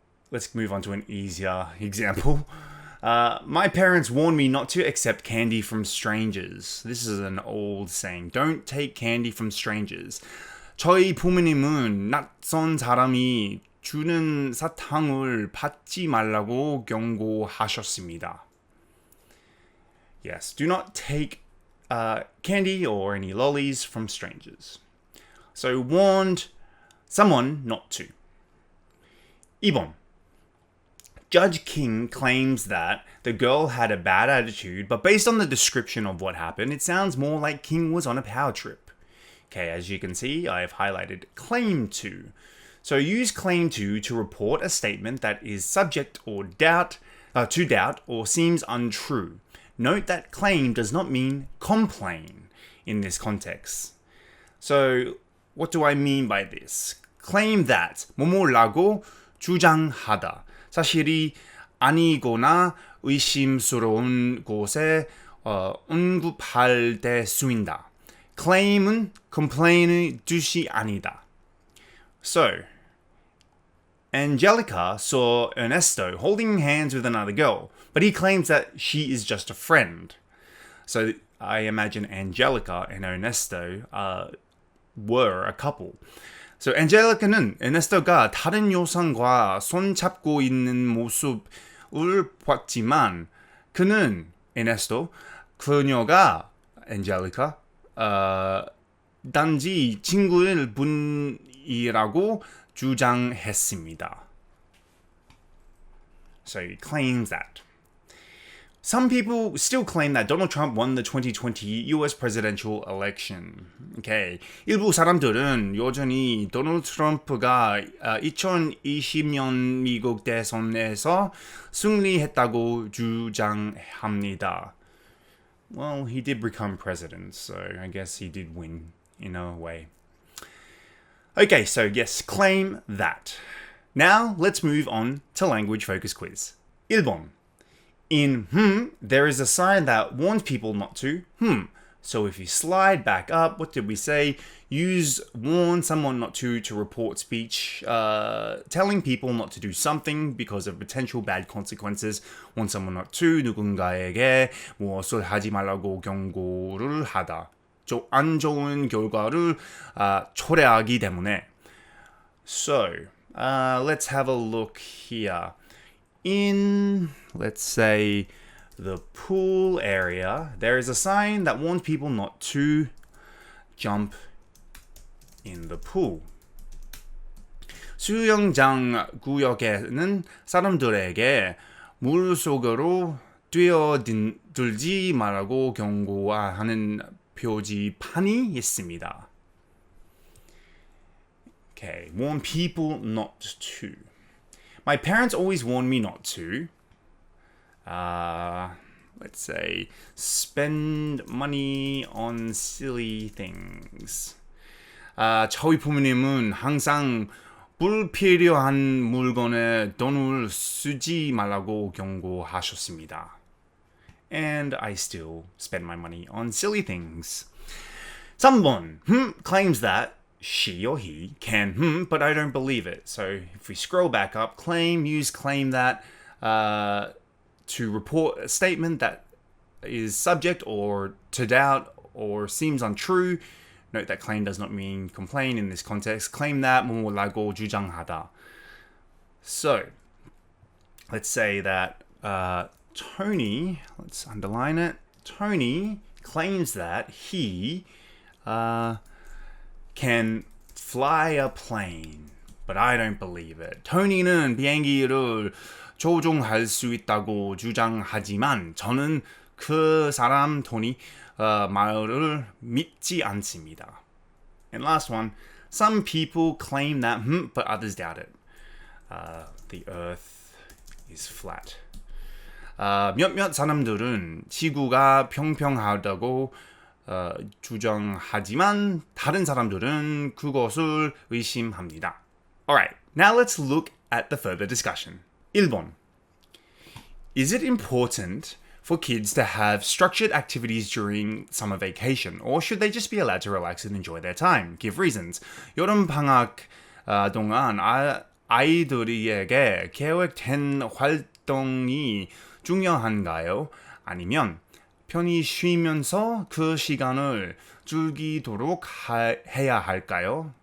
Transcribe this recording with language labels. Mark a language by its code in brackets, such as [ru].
[en] Let's move on to an easier example. My parents warned me not to accept candy from strangers. This is an old saying. Don't take candy from strangers. [ko] 저희 부모님은 낯선 사람이 주는 사탕을 받지 말라고 경고하셨습니다. [en] Yes, do not take candy or any lollies from strangers. So warned someone not to. [ko] 2번. [en] Judge King claims that the girl had a bad attitude, but based on the description of what happened, it sounds more like King was on a power trip. Okay, as you can see, I have highlighted claim to. So use claim to report a statement that is subject or to doubt or seems untrue. Note that claim does not mean complain in this context. So what do I mean by this? Claim that [ko] 뭐뭐라고 주장하다. 사실이 아니거나 의심스러운 곳에 언급할 때 쓰인다. Claim은 complain의 뜻이 아니다. [en] So, Angelica saw Ernesto holding hands with another girl, but he claims that she is just a friend. So I imagine Angelica and Ernesto were a couple. [ko] So Angelica는 에네스토가 다른 여성과 손 잡고 있는 모습을 봤지만 그는 에네스토 그녀가 Angelica 단지 친구일 뿐이라고 주장했습니다. [en] So he claims that. Some people still claim that Donald Trump won the 2020 US presidential election. Okay. [ko] 일부 사람들은 여전히 도널드 트럼프가 2020년 미국 대선에서 승리했다고 주장합니다. [en] Well, he did become president, so I guess he did win in a way. Okay, so yes, claim that. Now, let's move on to language focus quiz. [ko] 1번. [en] In there is a sign that warns people not to So if you slide back up, what did we say? Use warn someone not to report speech, telling people not to do something because of potential bad consequences. Warn someone not to, [ko] 누군가에게 무엇을 하지 말라고 경고를 하다. 안 좋은 결과를 초래하기 때문에. [en] So, let's have a look here. In, let's say, the pool area, there is a sign that warns people not to jump in the pool. [ko] 수영장 구역에는 사람들에게 물속으로 뛰어들지 말라고 경고하는 표지판이 있습니다. [en] Okay, warn people not to. My parents always warn me not to. Let's say, spend money on silly things. [ko] 저희 부모님은 항상 불필요한 물건에 돈을 쓰지 말라고 경고하셨습니다. [en] And I still spend my money on silly things. 3번, claims that she or he can, but I don't believe it. So if we scroll back up, claim, use claim that to report a statement that is subject or to doubt or seems untrue. Note that claim does not mean complain in this context. Claim that [ko] 뭐라고 주장하다. [en] So let's say that Tony, let's underline it. Tony claims that he can fly a plane, but I don't believe it. [ko] 토니는 비행기를 조종할 수 있다고 주장하지만 저는 그 사람 토니 말을 믿지 않습니다. [en] And last one, some people claim that, but others doubt it. The earth is flat. [ko] 몇몇 사람들은 지구가 평평하다고 주장하지만 다른 사람들은 그것을 의심합니다. [en] Alright, now let's look at the further discussion. [ko] 1번. [en] Is it important for kids to have structured activities during summer vacation, or should they just be allowed to relax and enjoy their time? Give reasons. [ko] 여름 방학 동안 아이들에게 계획된 활동이 중요한가요? 아니면 편히 쉬면서 그 시간을 즐기도록 해야 할까요?